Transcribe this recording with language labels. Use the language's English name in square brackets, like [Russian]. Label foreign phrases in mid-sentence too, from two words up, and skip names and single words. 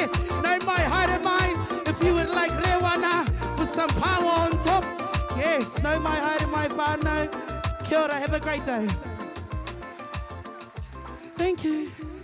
[Māori] No mai, haere mai. [English] If you would like rewana with some power on top. [Māori] Yes, no mai, haere mai whānau. Kia ora, [English] have a great day. Thank you.